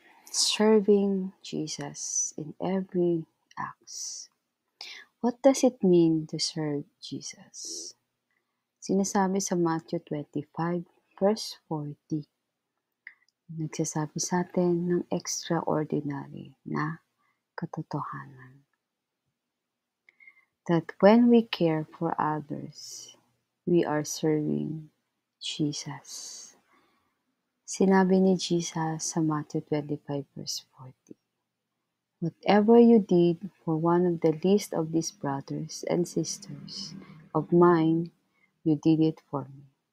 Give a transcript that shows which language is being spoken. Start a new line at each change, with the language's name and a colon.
English: Serving Jesus in every acts. What does it mean to serve Jesus?
Filipino: Sinasabi sa Matthew 25 verse 40. Nagsasabi sa atin ng extraordinary na katotohanan.
English: That when we care for others, we are serving Jesus.
Filipino: Sinabi ni Jesus sa
English: Matthew 25 verse 40, "Whatever you did for one of the least of these brothers and sisters of mine, you did it for me."